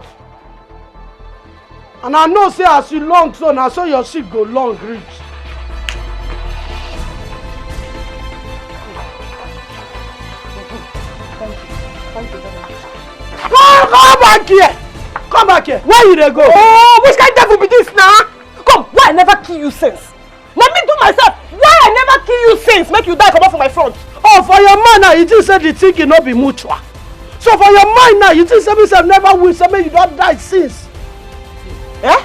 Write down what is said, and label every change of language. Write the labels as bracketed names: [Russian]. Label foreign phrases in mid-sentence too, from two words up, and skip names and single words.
[Nigerian Pidgin] And I know say as you long so na so your shit go long reach. Come back here. Where you dey go? Oh, which kind of devil be this now? Come, why I never kill you since? Let me do myself. Why I never kill you since? Make you die come off from my front. Oh, for your mind now, you think say the thing cannot be mutual. So for your mind now, you think say me never will say me you don't die since. Eh?